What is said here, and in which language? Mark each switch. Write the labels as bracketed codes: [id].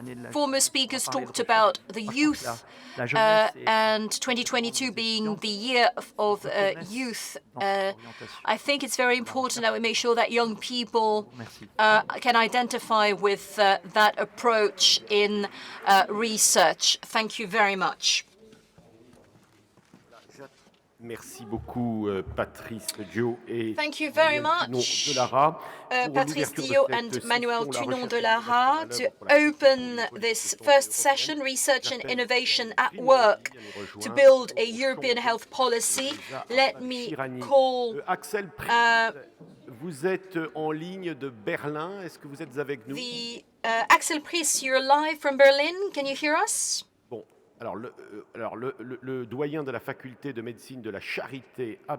[en] Former speakers talked about the youth and 2022 being the year of youth. I think it's very important that we make sure that young people can identify with that approach in research. Thank you very much. [fr] Merci beaucoup, Patrice Dio et [en] Thank you very much, Patrice Dio and Manuel Tunon de Lara, to open this first session, Research and Innovation at Work, to build a European health policy. Let me call... [fr] Axel, vous êtes en ligne de Berlin. Est-ce que vous êtes avec nous? [en] Axel Priess, you're live from Berlin. Can you hear us? [fr] Alors, le doyen de la faculté de médecine de la Charité à